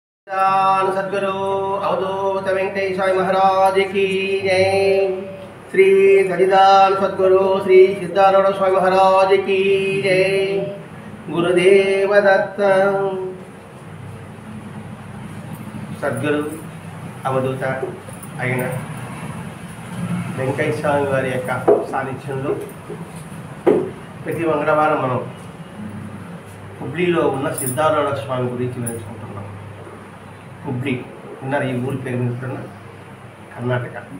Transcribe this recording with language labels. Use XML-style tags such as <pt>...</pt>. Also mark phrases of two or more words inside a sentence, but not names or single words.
<hi>सद्गुरु अवधूत वेंकटेश स्वामी महाराज की जय। श्री सच्चिदानंद सद्गुरु श्री सिद्धारूढ़ स्वामी महाराज की जय।</hi> <mr>गुरुदेव दत्त। सद्गुरु अवधूत</mr> <te>అయిన వెంకటేశ్వర స్వామి వారి యొక్క సాన్నిధ్యంలో ప్రతి మంగళవారం మనం హుబ్లీలో ఉన్న సిద్ధారూఢ స్వామి గురించి తెలుసుకుంటున్నాం. హుబ్లీ ఉన్నారు, ఈ ఊరి పేరు వింటున్న కర్ణాటక.</te>